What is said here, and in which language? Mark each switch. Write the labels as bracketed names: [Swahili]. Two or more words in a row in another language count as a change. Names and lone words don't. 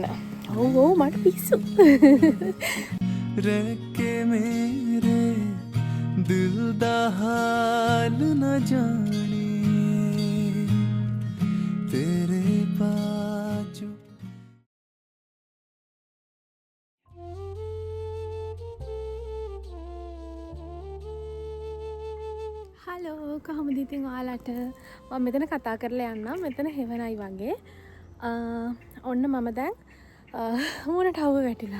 [Sinhala] ඔව් මට පිස්සු. [Punjabi] ਰਖੇ ਮੇਰੇ ਦਿਲ ਦਾ ਹਾਲ ਨ ਜਾਣੇ ਤੇਰੇ ਬਾਜੂ [Sinhala] හලෝ කොහොමද ඉතින් ඔයාලට මම මෙතන කතා කරලා යන්නම්. මෙතන හෙවනයි වගේ. ඔන්න මම දැන් මොනට අවුව වැටිලා.